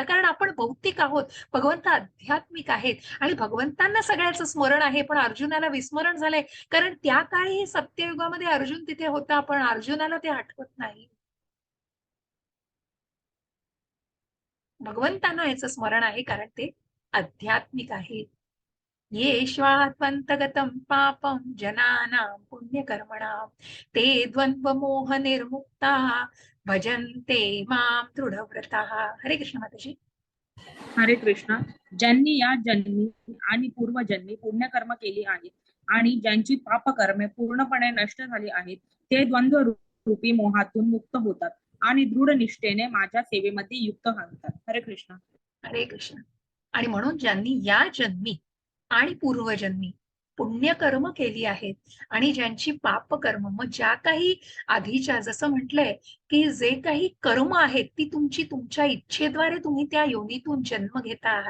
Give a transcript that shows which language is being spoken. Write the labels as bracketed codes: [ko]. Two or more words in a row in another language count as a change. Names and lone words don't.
[mr] कारण आपण भौतिक आहोत, भगवंत आध्यात्मिक आहेत. आणि भगवंतांना सगळ्याचं स्मरण आहे, पण अर्जुनाला विस्मरण झालंय. कारण त्या काळी सत्ययुगामध्ये अर्जुन तिथे होता, पण अर्जुनाला ते आठवत नाही. भगवंतांना याचं स्मरण आहे, कारण ते आध्यात्मिक आहे. [sa] येष्वात्मन्तगतं पापं जनानां पुण्यकर्मणां ते द्वन्द्वमोह निर्मुक्ताः भजन्ते मां दृढव्रताः. [mr] हरे कृष्ण माताजी. हरे कृष्ण. ज्यांनी या जन्मी आणि पूर्वजन्मी पुण्यकर्म केली आहेत आणि ज्यांची पापकर्मे पूर्णपणे नष्ट झाली आहेत, ते द्वंद्व रूपी मोहातून मुक्त होतात आणि दृढ निष्ठेने माझ्या सेवेमध्ये युक्त होतात. हरे कृष्ण. हरे कृष्ण. आणि म्हणून ज्यांनी या जन्मी आणि पूर्वजन्मी पुण्यकर्म केली आहेत आणि ज्यांची पापकर्म, मग ज्या काही आधीच्या, जसं म्हटलंय की जे काही कर्म आहेत ती तुमची तुमच्या इच्छेद्वारे तुम्ही त्या योनीतून जन्म घेता आहात.